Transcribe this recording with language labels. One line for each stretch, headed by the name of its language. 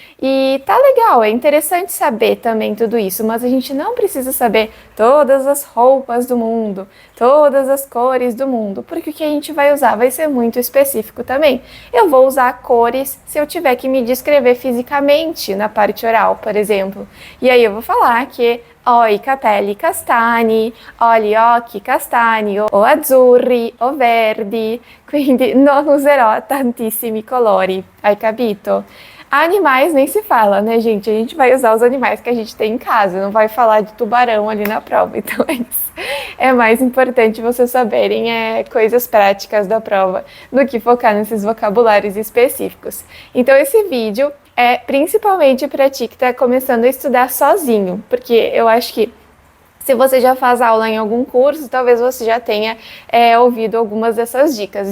Portuguese: E tá legal, é interessante saber também tudo isso, mas a gente não precisa saber todas as roupas do mundo, todas as cores do mundo, porque o que a gente vai usar vai ser muito específico também. Eu vou usar cores se eu tiver que me descrever fisicamente na parte oral, por exemplo. E aí eu vou falar que
Italian: ho i capelli castani, ho gli occhi castani, o azzurri, o verdi, quindi non userò tantissimi colori, hai capito?
Portuguese: Animais nem se fala, né, gente? A gente vai usar os animais que a gente tem em casa, não vai falar de tubarão ali na prova, então é isso. É mais importante vocês saberem coisas práticas da prova do que focar nesses vocabulários específicos. Então esse vídeo é principalmente para ti que está começando a estudar sozinho, porque eu acho que se você já faz aula em algum curso, talvez você já tenha ouvido algumas dessas dicas.